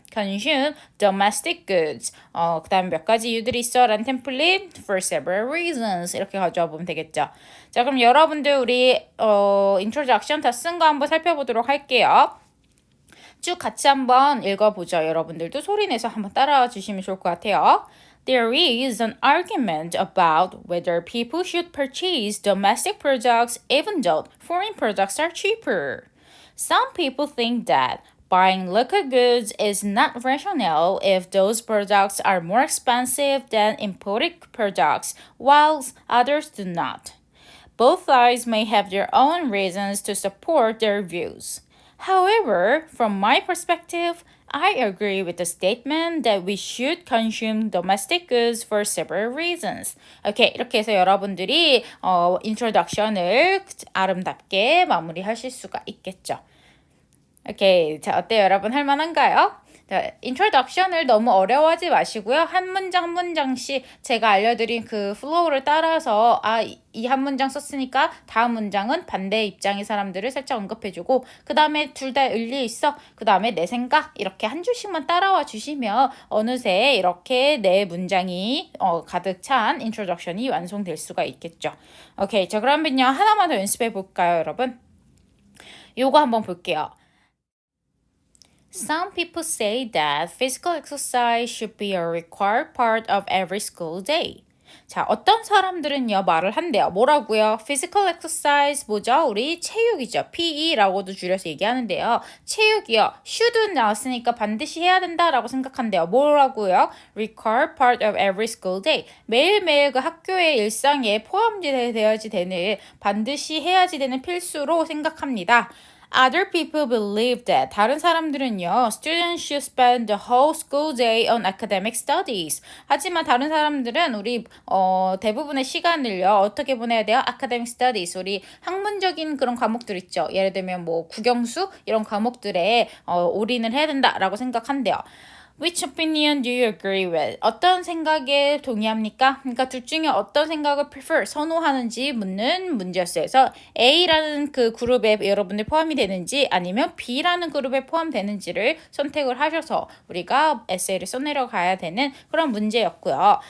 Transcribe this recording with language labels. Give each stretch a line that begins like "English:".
English: consume domestic goods
Korean: 그 다음에 몇 가지 이유들이 있어 라는 템플릿
English: for several reasons
Korean: 이렇게 가져와 보면 되겠죠. 자 그럼 여러분들 우리 introduction 다 쓴 거 한번 살펴보도록 할게요. 쭉 같이 한번 읽어보죠. 여러분들도 소리내서 한번 따라와 주시면 좋을 것 같아요.
English: There is an argument about whether people should purchase domestic products even though foreign products are cheaper. Some people think that buying local goods is not rational if those products are more expensive than imported products, whilst others do not. Both sides may have their own reasons to support their views. However, from my perspective, I agree with the statement that we should consume domestic goods for several reasons.
Korean: 오케이, 이렇게 해서 여러분들이 introduction을 아름답게 마무리하실 수가 있겠죠. 오케이, 자 어때요 여러분 할만한가요? 자, introduction을 너무 어려워하지 마시고요. 한 문장 한 문장씩 제가 알려드린 그 플로우를 따라서 이 한 문장 썼으니까 다음 문장은 반대 입장의 사람들을 살짝 언급해주고 그 다음에 둘 다 일리 있어. 그 다음에 내 생각 이렇게 한 줄씩만 따라와 주시면 어느새 이렇게 내 문장이 가득 찬 introduction이 완성될 수가 있겠죠. 오케이, 자 그러면요 하나만 더 연습해 볼까요 여러분? 요거 한번 볼게요.
English: Some people say that physical exercise should be a required part of every school day.
Korean: 자, 어떤 사람들은요, 말을 한대요. 뭐라고요?
English: Physical exercise
Korean: 뭐죠? 우리 체육이죠. PE라고도 줄여서 얘기하는데요. 체육이요. should 나왔으니까 반드시 해야 된다라고 생각한대요. 뭐라고요?
English: Required part of every school day.
Korean: 매일매일 그 학교의 일상에 포함되어야지 되는, 반드시 해야지 되는 필수로 생각합니다.
English: Other people believe that
Korean: 다른 사람들은요,
English: students should spend the whole school day on academic studies.
Korean: 하지만 다른 사람들은 우리 대부분의 시간을요 어떻게 보내야 돼요? Academic studies 우리 학문적인 그런 과목들 있죠. 예를 들면 뭐 국영수 이런 과목들에 올인을 해야 된다라고 생각한대요.
English: Which opinion do you agree with?
Korean: 어떤 생각에 동의합니까? 그러니까 둘 중에 어떤 생각을 prefer, 선호하는지 묻는 문제였어요. 그래서 A라는 그 그룹에 여러분들 포함이 되는지 아니면 B라는 그룹에 포함되는지를 선택을 하셔서 우리가 에세이를 써내려가야 되는 그런 문제였고요.